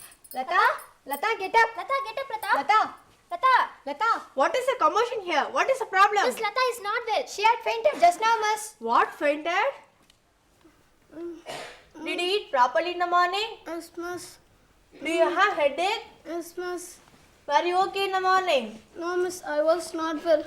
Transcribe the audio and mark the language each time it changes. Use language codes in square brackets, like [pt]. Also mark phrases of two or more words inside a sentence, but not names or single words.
[en] Lata, Lata, get up. Lata, get up, Lata. Lata, Lata. Lata. What is the commotion here? What is the problem? Miss Lata is not well. She had fainted just now, miss. What, fainted? Did you eat properly in the morning? Yes, miss. Do you have headache? Yes, miss. Were you okay in the morning? No, miss, I was not well.